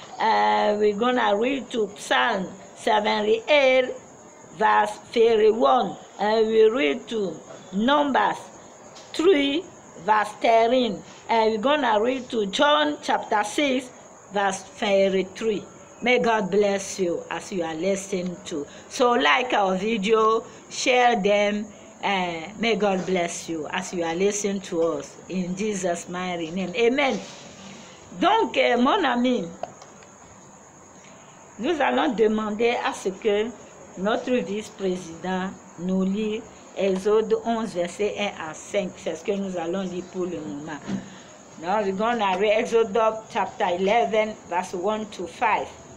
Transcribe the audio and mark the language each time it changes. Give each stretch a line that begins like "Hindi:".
English: We're gonna read to Psalm 78 verse 31, and we read to Numbers 3 verse 13, and we're gonna read to John chapter 6 verse 33. May God bless you as you are listening to. So like our video, share them, and may God bless you as you are listening to us in Jesus' mighty name. Amen.
French: Donc mon ami, nous allons demander à ce que notre vice-président nous lit Exode 11, verset 1 à 5. C'est ce que nous allons lire pour le moment.
English: Now we're going to read Exodus chapter 11, verse 1 to 5.